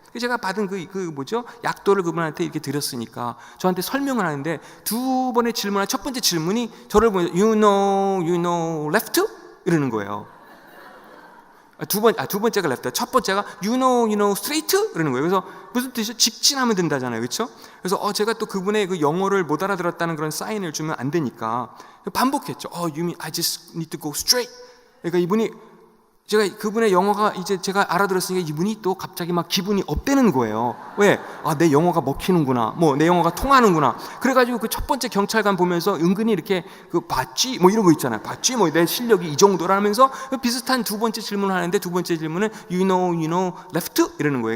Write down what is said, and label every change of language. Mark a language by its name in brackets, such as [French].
[Korean] 제가 받은 약도를 그분한테 이렇게 드렸으니까 저한테 설명을 하는데, 두 번의 질문, 첫 번째 질문이 저를 보면서 [English] you know left? [Korean] 이러는 거예요. 두 번째가 left, 첫 번째가 [English] you know straight? [Korean] 이러는 거예요. 그래서 무슨 뜻이죠? 직진하면 된다잖아요, 그렇죠? 그래서 제가 또 그분의 그 영어를 못 알아들었다는 그런 사인을 주면 안 되니까 반복했죠. [English] You mean I just need to go straight? [Korean] 그러니까 이분이, 제가 그분의 영어가 이제 제가 알아들었으니까 이분이 또 갑자기 막 기분이 업되는 거예요. 왜? 내 영어가 먹히는구나. 뭐 내 영어가 통하는구나. 그래가지고 그 첫 번째 경찰관 보면서 은근히 이렇게 봤지? 뭐 이런 거 있잖아요. 봤지? 뭐 내 실력이 이 정도라면서 비슷한 두 번째 질문을 하는데, 두 번째 질문은 [English] you know left? [Korean] 이러는 거예요.